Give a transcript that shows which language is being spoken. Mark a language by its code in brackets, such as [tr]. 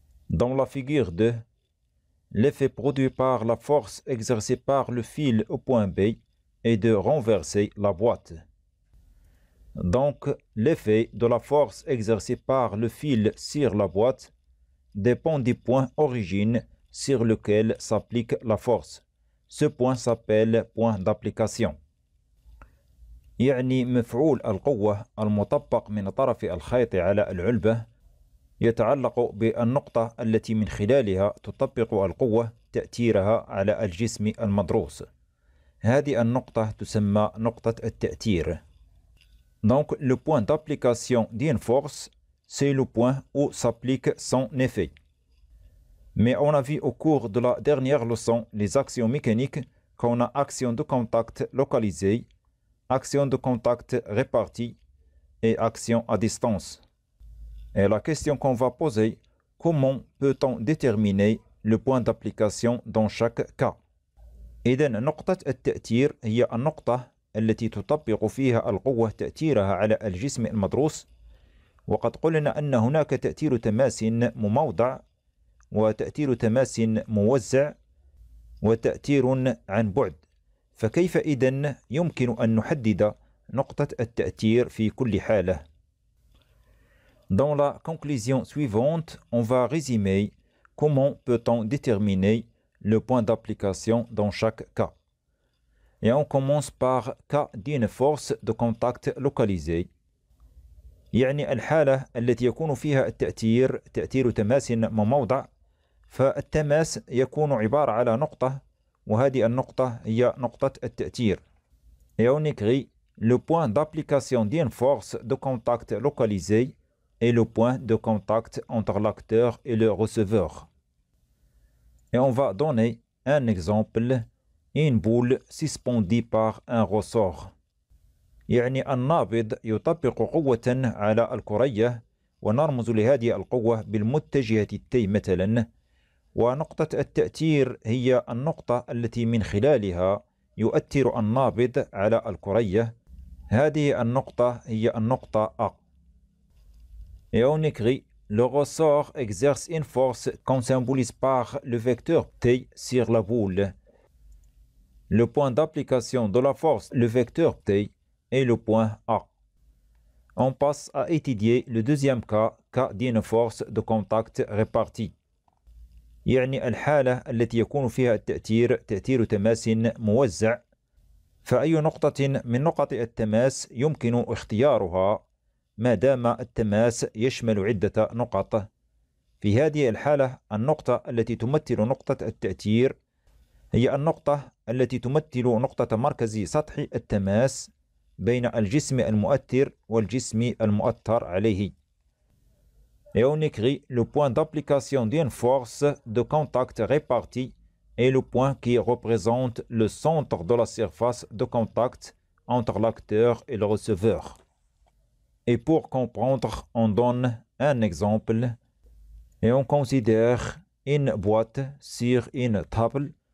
[fr] Dans la figure 2, l'effet produit par la force exercée par le fil au point B est de renverser la boîte. Donc, l'effet de la force exercée par le fil sur la boîte dépend du point origine sur lequel s'applique la force. Ce point s'appelle point d'application. [ar] يعني مفعول القوة المطبق من طرف الخيط على العلبة يتعلق بالنقطة التي من خلالها تطبق القوة تأثيرها على الجسم المضروس. هذه النقطة تسمى نقطة التأثير. [fr] Donc, le point d'application d'une force, c'est le point où s'applique son effet. Mais on a vu au cours de la dernière leçon les actions mécaniques qu'on a action de contact localisée, action de contact répartie et action à distance. Et la question qu'on va poser, comment peut-on déterminer le point d'application dans chaque cas? [ar] إذن نقطة التأثير هي النقطة التي تطبق فيها القوة تأثيرها على الجسم المضروس. وقد قلنا أن هناك تأثير تماس مموضع وتأثير تماس موزع وتأثير عن بعد. فكيف إذن يمكن أن نحدد نقطة التأثير في كل حالة. [fr] Dans la conclusion suivante, on va résumer comment peut-on déterminer le point d'application dans chaque cas. Et on commence par cas d'une force de contact localisée. [ar] يعني الحالة التي يكون فيها التأثير تأثير تماس مموضع، فالتماس يكون عبارة على نقطة، وهذه النقطة هي نقطة التأثير. [fr] Et on écrit le point d'application d'une force de contact localisée est le point de contact entre l'acteur et le receveur. Et on va donner un exemple, une boule suspendue par un ressort. [ar] يعني النابض يطبق قوة على الكرية، ونرمز لهذه القوة بالمتجهة T مثلا، ونقطة التأثير هي النقطة التي من خلالها يؤثر النابض على الكرية. هذه النقطة هي النقطة A. [fr] Et on écrit le ressort exerce une force qu'on symbolise par le vecteur T sur la boule. Le point d'application de la force, le vecteur T, est le point A. On passe à étudier le deuxième cas d'une force de contact répartie. [ar] يعني الحالة التي يكون فيها التأثير تأثير تماس موزع، فأي نقطة من نقط التماس يمكن اختيارها ما دام التماس يشمل عدة نقط. في هذه الحالة النقطة التي تمثل نقطة التأثير هي النقطة التي تمثل نقطة مركز سطح التماس بين الجسم المؤثر والجسم المؤثر عليه. [fr] Et on écrit le point d'application d'une force de contact répartie est le point qui représente le centre de la surface de contact entre l'acteur et le receveur. Et pour comprendre, on donne un exemple et on considère une boîte sur une table.